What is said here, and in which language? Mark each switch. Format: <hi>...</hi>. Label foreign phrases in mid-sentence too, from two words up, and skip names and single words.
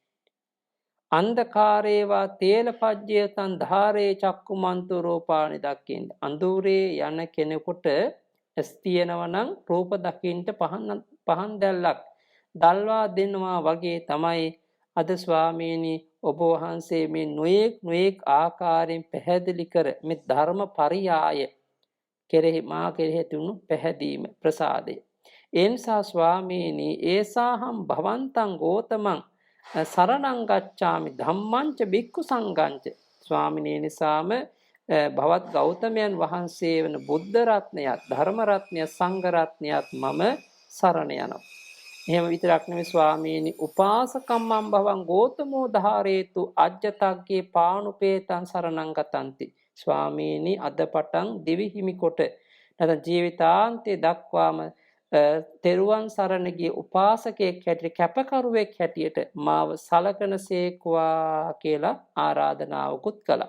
<pi>අන්ධකාරේවා තේලපජ්ජයතන් ධාරේ චක්කුමන්තු රූපානි දක්කින්න</pi> <si>අඳුරේ යන කෙනෙකුට ඇස් තියෙනවා නම් රූප දකින්න පහන් දැල්ලක් දල්වා දෙනවා වගේ තමයි අද ස්වාමීනි ඔබ වහන්සේ මේ නොයෙක් ආකාරයෙන් පැහැදිලි කර මේ ධර්ම පරියාය කෙරෙහි මා කෙරෙහි තුණු පැහැදීම ප්‍රසාදය ඒ නිසා ස්වාමීනි</si> <pi>ඒසාහම් භවන්තං ගෝතමං සරණං ගච්ඡාමි ධම්මංච බික්ඛු සංඝංච</pi> <si>ස්වාමිනේ නිසාම භවත් ගෞතමයන් වහන්සේ වන බුද්ධ රත්නයත් ධර්ම රත්නයත් සංඝ රත්නයත් මම සරණ යනවා. එහෙම විතරක් නෙමෙයි ස්වාමීනි</si> <pi>උපාසකම්මං භවං ගෝතමෝ ධාරේතු අජ්ජතග්ගේ පානුපේතං සරණං ගතಂತಿ</pi> <si>ස්වාමීනි අද පටන් දිවි හිමි කොට නැත්නම් ජීවිතාන්තයේ දක්වාම තෙරුවන් සරණ ගිය උපාසකයෙක් හැටියට කැපකරුවෙක් හැටියට මාව සලකනසේක්වා කියලා ආරාධනාවකුත් කළා.</si>